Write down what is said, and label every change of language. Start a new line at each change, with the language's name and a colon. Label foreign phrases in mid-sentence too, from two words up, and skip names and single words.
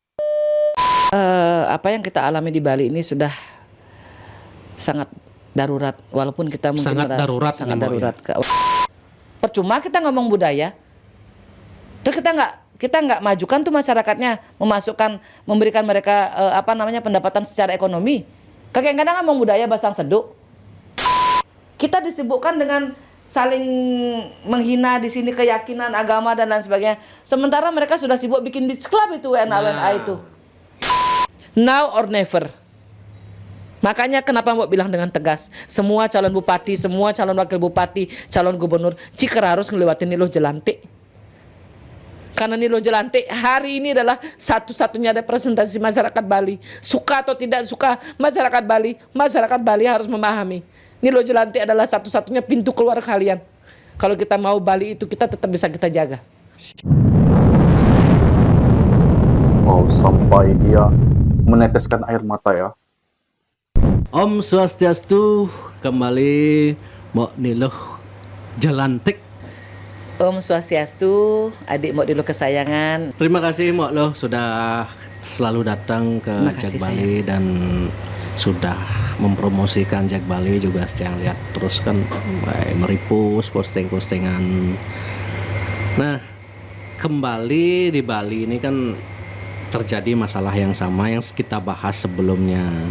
Indonesian: Apa yang kita alami di Bali ini sudah sangat darurat, walaupun kita mungkin Sangat darurat sangat nih, Mbak, darurat. percuma kita ngomong budaya. Terus kita nggak majukan tuh masyarakatnya, memberikan mereka pendapatan secara ekonomi. Kadang-kadang ngomong budaya
Balinese: basang seduk.
Indonesian: Kita disibukkan dengan saling menghina di sini keyakinan agama dan lain sebagainya. Sementara mereka sudah sibuk bikin
English: beach club
Indonesian: itu WNA itu.
English: Now or never.
Indonesian: Makanya kenapa mau bilang dengan tegas, semua calon bupati, semua calon wakil bupati, calon gubernur, jika harus ngelewatin Nilo Jelantik. Karena Nilo Jelantik hari ini adalah satu-satunya representasi masyarakat Bali. Suka atau tidak suka masyarakat Bali harus memahami. Nilo Jelantik adalah satu-satunya pintu keluar kalian. Kalau kita mau Bali itu kita tetap bisa kita jaga. Oh, sampai dia meneteskan air mata ya. Om Swastiastu, kembali Mok Nilo Jelantik. Om Swastiastu, adik Mok Nilo kesayangan. Terima kasih Mok Lo sudah selalu datang ke Jak Bali dan sudah mempromosikan Jak Bali juga. Yang lihat terus kan meripus posting-postingan. Nah, kembali di Bali ini kan terjadi masalah yang sama yang kita bahas sebelumnya.